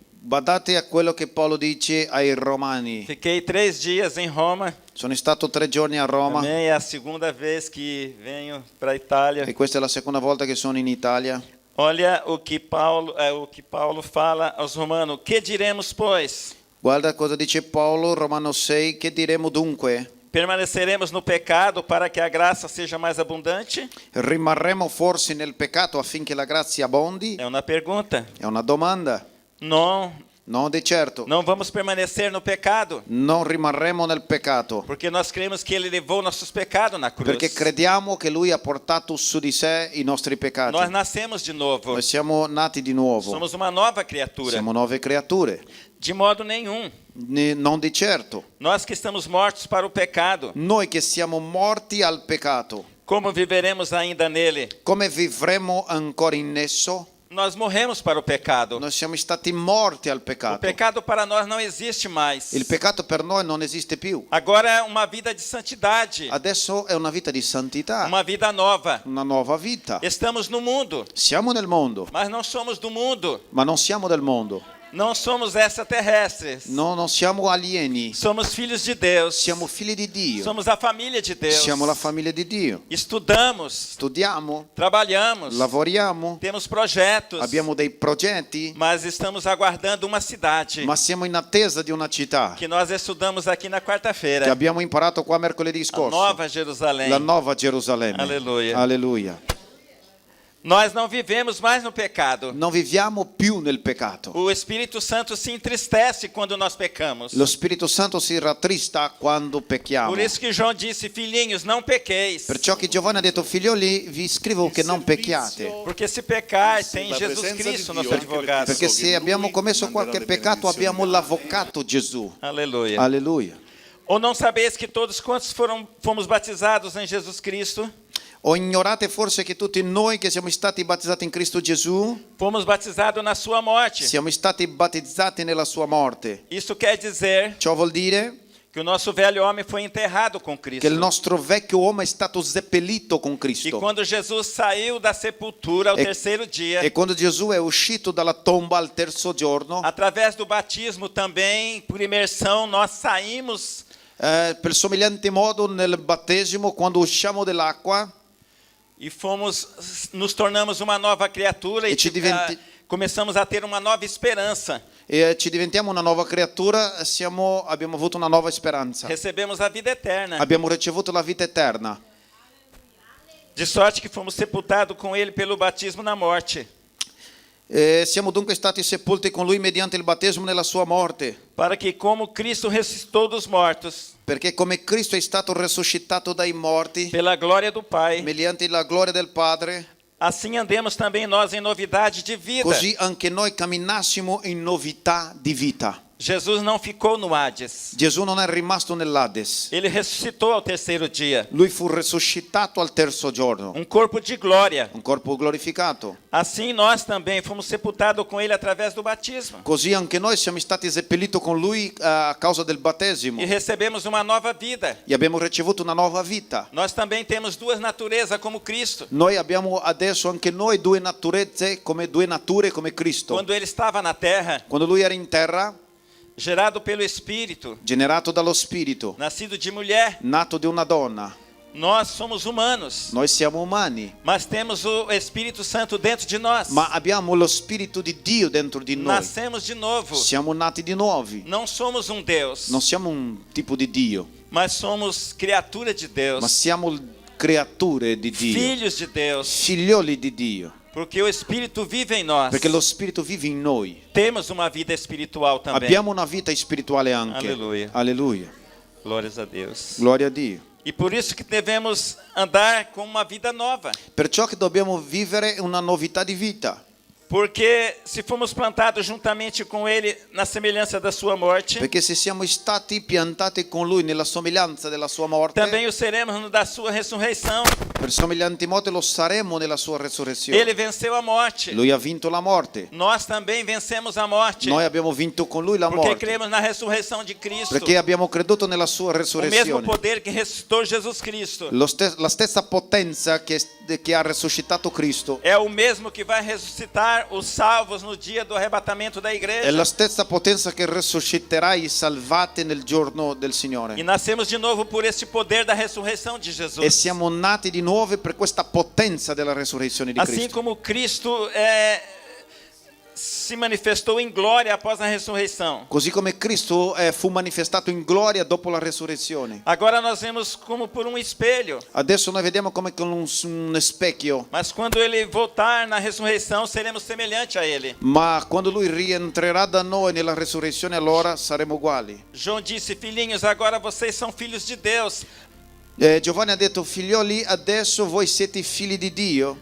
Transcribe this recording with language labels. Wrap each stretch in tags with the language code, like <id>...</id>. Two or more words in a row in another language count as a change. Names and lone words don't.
<it>Badate a quello che Paolo dice ai Romani.</it> <pt>Fiquei 3 dias em Roma.</pt> <it>Sono stato 3 giorni a Roma</it> <pt>Também é a segunda vez que venho para a Itália.</pt> <it>e questa è la seconda volta che sono in Italia.</it> <pt>Olha o que Paulo fala aos romanos. Que diremos, pois?</pt> <it>Guarda cosa dice Paolo, Romano 6, che diremo dunque?</it> <pt>Permaneceremos no pecado para que a graça seja mais abundante?</pt> <it>Rimarremo forse nel peccato affinché la grazia abbondi?</it> <pt>É uma pergunta.</pt> <it>È una domanda.</it> <pt>Não,</pt> <it>No, di certo.</it> <pt>não vamos permanecer no pecado,</pt> <it>Non rimarremo nel peccato,</it> <pt>porque nós cremos que ele levou nossos pecados na cruz.</pt> <it>perché crediamo che lui ha portato su di sé i nostri peccati.</it> <pt>Nós nascemos de novo.</pt> <it>Noi siamo nati di nuovo.</it> <pt>Somos uma nova criatura.</pt> <it>Siamo nuove creature.</it> <pt>De modo nenhum.</pt> <it>Non di certo.</it> <pt>Nós que estamos mortos para o pecado,</pt> <it>Noi che siamo morti al peccato,</it> <pt>como viveremos ainda nele?</pt> <it>come vivremo ancora in esso?</it> <pt>Nós morremos para o pecado.</pt> <it>Noi siamo stati morti al</it> <pt>O</pt> <it>peccato.</it> <pt>pecado para nós não existe mais.</pt> <it>Il peccato per noi non esiste più.</it> <pt>Agora é uma vida de santidade,</pt> <it>Adesso è una vita di santità,</it> <pt>uma vida nova.</pt> <it>una nuova vita.</it> <pt>Estamos no mundo,</pt> <it>Siamo nel mondo,</it> <pt>mas não somos do mundo.</pt> <it>ma non siamo del mondo.</it> <pt>Não somos extraterrestres.</pt> <it>No, non siamo alieni.</it> <pt>Somos filhos de Deus.</pt> <it>Siamo figli di Dio.</it> <pt>Somos a família de Deus.</pt> <it>Siamo la famiglia di Dio.</it> <pt>Estudamos,</pt> <it>Studiamo,</it> <pt>trabalhamos,</pt> <it>lavoriamo,</it> <pt>temos projetos,</pt> <it>abbiamo dei progetti,</it> <pt>mas estamos aguardando uma cidade</pt> <it>ma siamo in attesa di una città</it> <pt>que nós estudamos aqui na</pt> <it>che</it> <pt>quarta-feira.</pt> <it>abbiamo imparato qua mercoledì</it> <pt>A</pt> <it>scorso.</it> <pt>Nova Jerusalém.</pt> <it>La Nuova Gerusalemme. Alleluia. Alleluia.</it> <pt>Nós não vivemos mais no pecado.</pt> <it>Non viviamo più nel peccato.</it> <pt>O Espírito Santo se entristece quando nós pecamos.</pt> <it>Lo Spirito Santo si rattrista quando pecchiamo.</it> <pt>Por isso que João disse, filhinhos, não pequeis.</pt> <it>Perciò che Giovanni ha detto, figlioli, vi scrivo che non pecchiate.</it> <pt>Porque se pecar, tem</pt> <it>La</it> <pt>Jesus</pt> <it>presenza</it> <pt>Cristo,</pt> <it>di</it> <pt>nosso</pt> <it>Dio,</it> <pt>advogado.</pt> <it>Perché se abbiamo commesso qualche peccato abbiamo l'avvocato Gesù.</it> <pt>Aleluia.</pt> <it>Alleluia.</it> <pt>Ou não sabeis que todos quantos fomos batizados em Jesus Cristo,</pt> <it>O ignorate forse che tutti noi che siamo stati battezzati in Cristo Gesù</it> <pt>fomos batizados na sua morte.</pt> <it>siamo stati battezzati nella sua morte.</it> <pt>Isso quer dizer</pt> <it>Ciò vuol dire</it> <pt>que o nosso velho homem foi enterrado com</pt> <it>che il</it> <pt>Cristo.</pt> <it>nostro vecchio uomo è stato seppellito con</it> <pt>E</pt> <it>Cristo.</it> <pt>quando Jesus saiu da sepultura ao</pt> <it>E-</it> <pt>terceiro dia,</pt> <it>E quando Gesù è uscito dalla tomba al terzo giorno,</it> <pt>através do batismo também, por imersão, nós saímos</pt> <it>per somigliante modo nel battesimo, quando usciamo dell'acqua</it> <pt>e nos tornamos uma nova criatura e</pt> <it>E ci diventi-</it> <pt>começamos a ter uma nova esperança.</pt> <it>e ci diventiamo una nuova creatura, abbiamo avuto una nuova speranza.</it> <pt>Recebemos a vida eterna.</pt> <it>Abbiamo ricevuto la vita eterna.</it> <pt>De sorte que fomos sepultados com ele pelo batismo na morte,</pt> <it>Siamo dunque stati sepolti con lui mediante il battesimo nella sua morte,</it> <pt>para que, como Cristo ressuscitou dos mortos,</pt> <it>perché come Cristo è stato resuscitato dai morti</it> <pt>pela glória do Pai,</pt> <it>mediante la gloria del Padre,</it> <pt>assim andemos também nós em novidade de vida.</pt> <it>così anche noi camminassimo in novità di vita.</it> <pt>Jesus não ficou no Hades.</pt> <it>Gesù non è rimasto nell'Ades.</it> <pt>Ele ressuscitou ao terceiro dia.</pt> <it>Lui fu risuscitato al terzo giorno,</it> <pt>Um corpo de glória.</pt> <it>un corpo glorificato.</it> <pt>Assim nós também fomos sepultados com ele através do batismo.</pt> <it>Così anche noi siamo stati seppelliti con lui a causa del battesimo</it> <pt>E recebemos uma nova vida.</pt> <it>e abbiamo ricevuto una nuova vita.</it> <pt>Nós também temos duas naturezas como Cristo.</pt> <it>Noi abbiamo adesso anche noi due nature come Cristo.</it> <pt>Quando ele estava na terra,</pt> <it>Quando lui era in terra,</it> <pt>gerado pelo Espírito,</pt> <it>generato dallo Spirito,</it> <pt>nascido de mulher,</pt> <it>nato di una donna,</it> <pt>nós somos humanos,</pt> <it>noi siamo umani,</it> <pt>mas temos o Espírito Santo dentro de nós.</pt> <it>ma abbiamo lo Spirito di Dio dentro di noi.</it> <pt>Nascemos de novo.</pt> <it>Siamo nati di nuovi.</it> <pt>Não somos um Deus,</pt> <it>Non siamo un tipo di Dio,</it> <pt>mas somos criatura de Deus,</pt> <it>ma siamo creature di Dio,</it> <pt>filhos de Deus,</pt> <it>figlioli di Dio,</it> <pt>porque o Espírito vive em nós.</pt> <it>perché lo Spirito vive in noi.</it> <pt>Temos uma vida espiritual também.</pt> <it>Abbiamo una vita spirituale anche. Alleluia. Alleluia.</it> <pt>Glórias a Deus.</pt> <it>Gloria a Dio.</it> <pt>E por isso que devemos andar com uma vida nova.</pt> <it>Perciò che dobbiamo vivere una novità di vita.</it> <pt>Porque se fomos plantados juntamente com Ele na semelhança da sua morte,</pt> <it>Perché se siamo stati piantati con lui nella somiglianza della sua morte,</it> <pt>também o seremos no da sua ressurreição.</pt> <it>per somiglianti modo lo saremo nella sua resurrezione.</it> <pt>Ele venceu a morte.</pt> <it>Lui ha vinto la morte.</it> <pt>Nós também vencemos a morte.</pt> <it>Noi abbiamo vinto con lui la</it> <pt>Porque</pt> <it>morte.</it> <pt>cremos na ressurreição de Cristo.</pt> <it>Perché abbiamo creduto nella sua</it> <pt>O mesmo</pt> <it>resurrezione.</it> <pt>poder que ressuscitou Jesus Cristo</pt> <it>La stessa potenza che ha resuscitato Cristo</it> <pt>é o mesmo que vai ressuscitar ressuscitar os salvos no dia do arrebatamento da</pt> <it>È</it> <pt>igreja.</pt> <it>la stessa potenza che risusciterà i salvati nel giorno del</it> <pt>E</pt> <it>Signore.</it> <pt>nascemos de novo por este poder da ressurreição de</pt> <it>E</it> <pt>Jesus.</pt> <it>siamo nati di nuovo per questa potenza della resurrezione di</it> <pt>Assim</pt> <it>Cristo.</it> <pt>como Cristo se manifestou em glória após a ressurreição.</pt> <it>Così come Cristo fu manifestato in gloria dopo la resurrezione.</it> <pt>Agora nós vemos como por um espelho.</pt> <it>Adesso noi vediamo come con un specchio,</it> <pt>Mas quando ele voltar na ressurreição, seremos semelhantes a ele.</pt> <it>ma quando lui rientrerà da noi nella resurrezione allora saremo uguali.</it> <pt>João disse: filhinhos, agora vocês são filhos de Deus.</pt> <it>Giovanni ha detto: figlioli, adesso voi siete figli di Dio,</it>